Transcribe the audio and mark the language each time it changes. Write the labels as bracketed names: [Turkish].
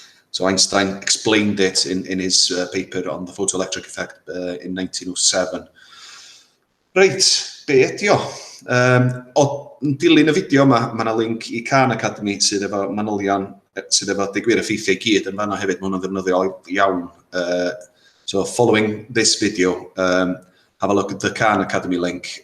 [English] So Einstein explained it in his paper on the photoelectric effect in 1907. [Welsh] Reit, be ydi o? O dilyn y fideo yma, mae yna link I Khan Academy sydd efo manylion sydd efo degwyr effeithiau gyd yn fanno hefyd, mae hwnna'n ddefnyddiol iawn. [English] So following this video, have a look at the Khan Academy link.